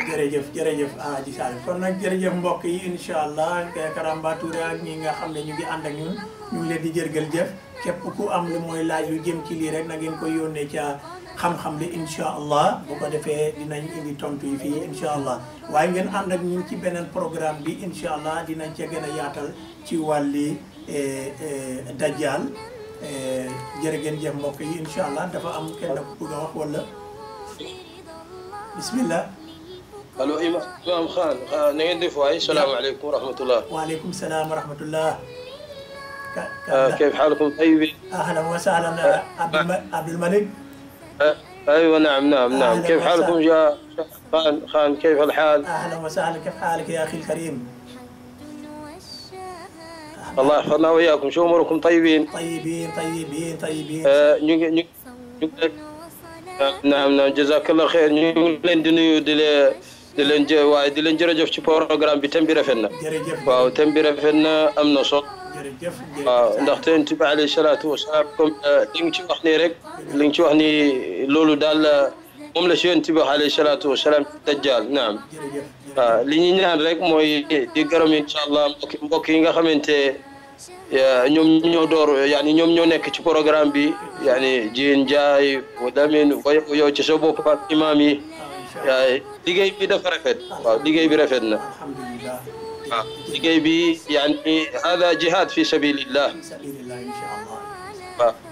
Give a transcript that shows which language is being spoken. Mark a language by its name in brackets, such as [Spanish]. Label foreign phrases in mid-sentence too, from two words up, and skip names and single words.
[Wolof] jërëjëf Aji Sall kon nag jërëjëf mbokk yi [Arabic] إن شاء الله [Wolof] Karamba Touré ak ñi nga xam ne ñu ngi ànd ak ñun ñu ngi leen di jërgal jëf képp ku am lu mooy laaj yu jëm ci lii rek na ngeen ko yónnee ca xam-xam li [Arabic] إن شاء الله [Wolof] bu ko defee dinañ indi tontu yi fii [Arabic] إن شاء الله [Wolof] waaye ngeen ànd ak ñun ci beneen programme bi [Arabic] إن شاء الله [Wolof] dinañ ca gën a yaatal ci wàlli dajjal jërë ngeen jëf mbokk yi [Arabic] إن شاء الله [Wolof] dafa am kenn ku bëgg a wax wala bismillah. allo Imam Khan na ngeen def waay [Arabic] السلام عليكم ورحمة الله. وعليكم السلام ورحمة الله. كيف حالكم طيبين؟ اهلا وسهلا عبد الملك. ايوه نعم كيف حالكم يا خان كيف الحال؟ اهلا وسهلا كيف حالك يا اخي الكريم؟ الله يحفظنا وياكم شو اموركم طيبين؟ طيبين نعم جزاك الله خير [Wolof] ñu leen di nuyu di leen jërëjëf ci programme bi thème bi rafet na waaw thème bi rafet na am na solo waaw ndaxte Yonent bi [Arabic] عليه الصلاة والسلام [Wolof] comme li nga ci wax nii rek li nga ci wax ni loolu daal moom la si Yonent bi [Arabic] عليه الصلاة والسلام [Wolof] dajjal naam waaw li ñu ñaan rek mooy di gërëm [Arabic] إن شاء الله [Wolof] mbokk yi nga xamante ñoom ñoo door yaani ñoom ñoo nekk ci programme bi yaani Diène Ndiaye Lamine yow ci sa bopp ak imam yi liggéey bi dafa rafet waaw liggéey bi rafet na waaw liggéey bi yaani [Arabic] هذا جهاد في سبيل الله [Wolof] waaw